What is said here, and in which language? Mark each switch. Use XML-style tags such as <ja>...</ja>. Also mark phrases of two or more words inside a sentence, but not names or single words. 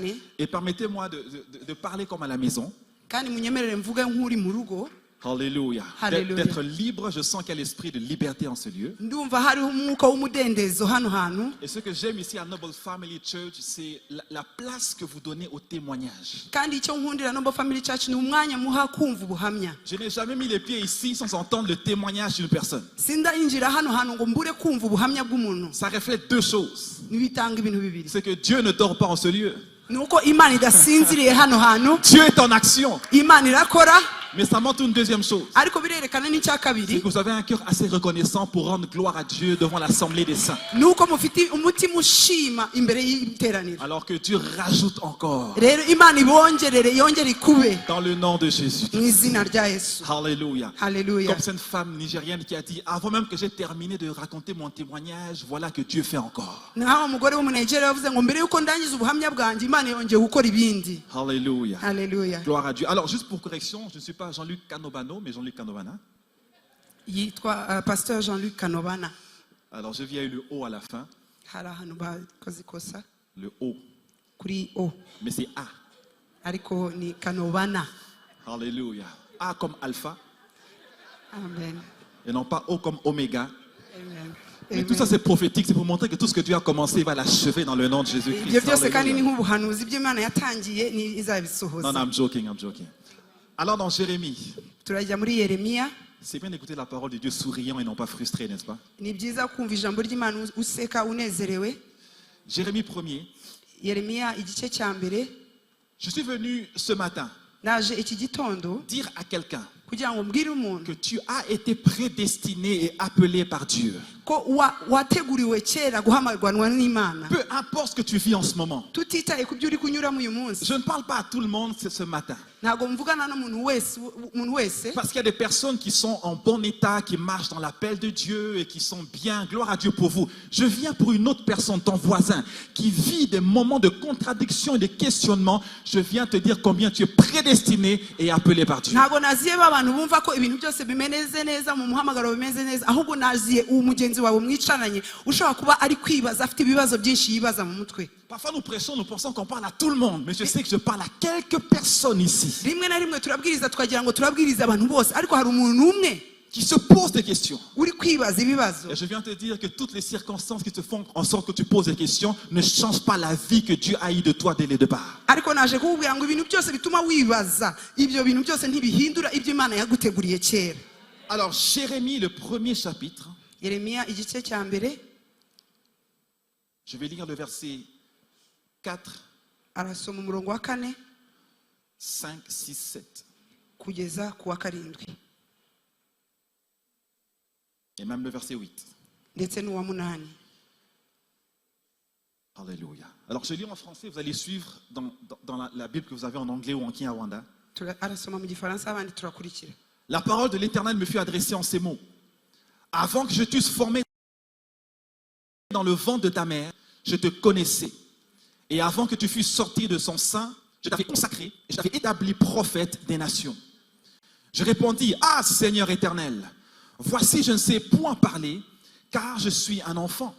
<fr>Et permettez-moi de parler comme à la maison.</fr> <rw>kandi munyemerere mvuge nk'uri mu rugo.</rw> <fr>Alléluia. Alléluia. D'être libre, je sens qu'il y a l'esprit de liberté en ce lieu.</fr> <rw>ndumva hariho umwuka w'umudendezo hano hantu.</rw> <fr>Et ce que j'aime ici à Noble Family Church, c'est la place que vous donnez au témoignage.</fr> <rw>kandi icyo nkundira Noble Family Church ni umwanya muha kumva ubuhamya.</rw> <fr>Je n'ai jamais mis les pieds ici sans entendre le témoignage d'une personne.</fr> <rw>sindayinjira hano hantu ngo mbure kumva ubuhamya bw'umuntu.</rw> <fr>Ça reflète deux choses.</fr> <rw>Nibitanga ibintu bibiri.</rw> <fr>C'est que Dieu ne dort pas en ce lieu.</fr> <rw>nuko Imana idasinziriye hano hantu.</rw> <fr>Dieu est en action.</fr> <rw>Imana irakora.</rw> <fr>Mais ça montre une deuxième chose.</fr> <rw>ariko birerekana n'icya</rw> <fr>C'est</fr> <rw>kabiri.</rw> <fr>que vous avez un cœur assez reconnaissant pour rendre gloire à Dieu devant l'assemblée des saints.</fr> <rw>nuko mufite umutima ushima imbere y'iteraniro.</rw> <fr>Alors que Dieu rajoute encore</fr> <rw>rero Imana ibongerere yongere ikube</rw> <fr>dans le nom de Jésus.</fr> <rw>mu izina rya Yesu.</rw> <fr>Alléluia.</fr> <rw>Haleluya.</rw> <fr>Comme cette femme nigérienne qui a dit, avant même que j'ai terminé de raconter mon témoignage, voilà que Dieu fait encore.</fr> <rw>naho umugore w'umunegere yavuze ngo mbere yuko ndangiza ubuhamya bwanjye Imana yongeye gukora ibindi.</rw> <fr>Alléluia.</fr> <rw>Haleluya.</rw> <fr>Gloire à Dieu. Alors, juste pour correction, je ne suis pas Jean-Luc Canobano, mais Jean-Luc Canobana.</fr> <rw>yitwa Pasteur Jean-Luc Kanobana.</rw> <fr>Alors, je viens eu le O à la fin,</fr> <rw>hari ahantu bakoze ikosa</rw> <fr>le O,</fr> <rw>kuri O</rw> <fr>mais c'est A.</fr> <rw>ariko ni Kanobana.</rw> <fr>Alléluia. A comme alpha Amen. et non pas O comme oméga. Amen. Mais tout ça, c'est prophétique, c'est pour montrer que tout ce que Dieu a commencé, il va l'achever dans le nom de</fr> <rw>ibyo</rw> <fr>Jésus-Christ.</fr> <rw>byose kandi ni</rw> <fr>Alléluia.</fr> <rw>nk'ubuhanuzi ibyo Imana yatangiye ni</rw> <fr>Non,</fr> <rw>izabisohoza.</rw> <en>non, I'm joking, I'm joking.</en> <fr>Alors, dans Jérémie,</fr> <rw>turajya muri Yeremiya.</rw> <fr>c'est bien d'écouter la parole de Dieu souriant et non pas frustré, n'est-ce pas?</fr> <rw>ni byiza kumva ijambo ry'Imana useka unezerewe.</rw> <fr>Jérémie 1er.</fr> <rw>Yeremiya igice cya mbere.</rw> <fr>Je suis venu ce matin</fr> <rw>naje iki gitondo</rw> <fr>dire à quelqu'un</fr> <rw>kugira ngo mbwire umuntu</rw> <fr>que tu as été prédestiné et appelé par Dieu.</fr> <rw>ko wateguriwe kera guhamagarwa n'Imana.</rw> <fr>Peu importe ce que tu vis en ce moment.</fr> <rw>tutitaye ku byo uri kunyuramo uyu munsi.</rw> <fr>Je ne parle pas à tout le monde ce matin.</fr> <rw>ntabwo mvugana n'umuntu wese.</rw> <fr>Parce qu'il y a des personnes qui sont en bon état, qui marchent dans l'appel de Dieu et qui sont bien. Gloire à Dieu pour vous. Je viens pour une autre personne, ton voisin, qui vit des moments de contradiction et de questionnement. Je viens te dire combien tu es prédestiné et appelé par Dieu.</fr> <rw>ntabwo naziye abantu bumva ko ibintu byose bimeze neza mu muhamagaro bimeze neza ahubwo naziye umugenzi wawe mwicaranye ushobora kuba ari kwibaza afite ibibazo byinshi yibaza mu mutwe.</rw> <fr>Parfois nous prêchons, nous pensons qu'on parle à tout le monde, mais je sais que je parle à quelques personnes ici</fr> <rw>rimwe na rimwe turabwiriza twagira ngo turabwiriza abantu bose ariko hari umuntu umwe</rw> <fr>qui se posent des questions.</fr> <rw>uri kwibaza ibibazo.</rw> <fr>Et je viens te dire que toutes les circonstances qui te font en sorte que tu poses des questions ne changent pas la vie que Dieu a eu de toi dès le départ.</fr> <rw>ariko naje kukubwira ngo ibintu byose bituma wibaza ibyo bintu byose ntibihindura ibyo Imana yaguteguriye kera.</rw> <fr>Alors Jérémie, le premier chapitre,</fr> <rw>Yeremiya igice cya mbere.</rw> <fr>je vais lire le verset 4,</fr> <rw>arasoma umurongo wa 4</rw> <fr>5, 6, 7.</fr> <rw>kugeza ku wa 7</rw> <fr>Et même le verset 8.</fr> <rw>ndetse n'uwa 8.</rw> <fr>Alléluia. Alors je lis en français, vous allez suivre dans la Bible que vous avez en anglais ou en Kinyarwanda.</fr> <rw>arasoma mu gifaransa abandi turakurikira.</rw> <fr>La parole de l'Éternel me fut adressée en ces mots. Avant que je t'eusse formé dans le ventre de ta mère, je te connaissais. Et avant que tu fusses sorti de son sein, je t'avais consacré et je t'avais établi prophète des nations. Je répondis, ah Seigneur éternel, voici je ne sais point parler, car je suis un enfant.</fr>